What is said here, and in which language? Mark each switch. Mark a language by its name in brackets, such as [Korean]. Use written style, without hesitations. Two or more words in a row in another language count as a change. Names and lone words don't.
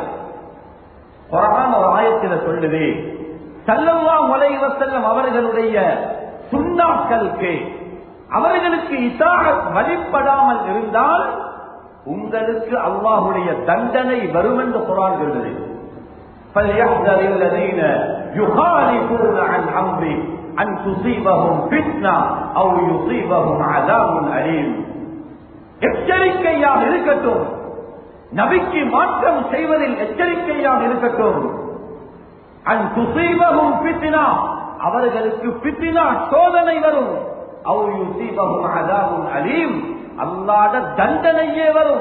[Tamil] குர்ஆன் ஒரு ஆயத்தில் சொல்லுது, [Arabic] صلى الله عليه وسلم [Tamil] அவர்களுடைய சுன்னாக்களுக்கு அவர்களுக்கு இத்தாஅத் வழிபடாமல் இருந்தால் உங்களுக்கு அல்லாஹ்வுடைய தண்டனை வரும் என்று குர்ஆன் சொல்லுது. [Arabic] فَلْيَحْذَرِ الَّذِينَ يُخَالِفُونَ عَنْ أَمْرِهِ أَنْ تُصِيبَهُمْ فِتْنَةٌ أَوْ يُصِيبَهُمْ عَذَابٌ أَلِيمٌ. [Tamil] எச்சரிக்கையாக இருக்கட்டும், நபிக்கு மாற்றம் செய்வதில் எச்சரிக்கையாக இருக்கட்டும். [Arabic] أن تصيبهم فتنة, [Tamil] அவர்களுக்கு ஃபித்னா சோதனை வரும். [Arabic] أو يصيبهم عذاب أليم, [Tamil] அல்லாஹ்வுடைய தண்டனையே வரும்.